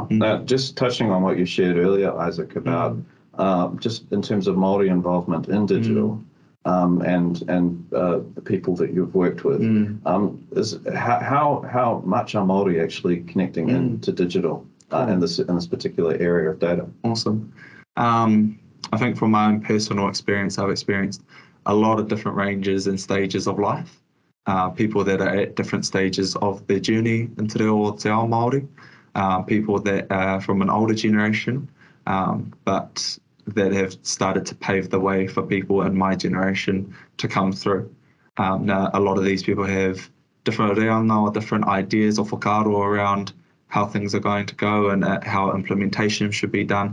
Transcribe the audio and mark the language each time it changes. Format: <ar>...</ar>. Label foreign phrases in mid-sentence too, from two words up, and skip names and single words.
<en>Now, just touching on what you shared earlier, Isaac, about just in terms of Māori involvement in digital, and the people that you've worked with, is how much are Māori actually connecting into digital in this particular area of data? Awesome. I think from my own personal experience, I've experienced a lot of different ranges and stages of life. People that are at different stages of their journey into</en> <mi>reo te ao Māori,</mi> <en>people that are from an older generation, but that have started to pave the way for people in my generation to come through. Now, a lot of these people have different reanga or different ideas or whakaaro around how things are going to go and how implementation should be done.</en>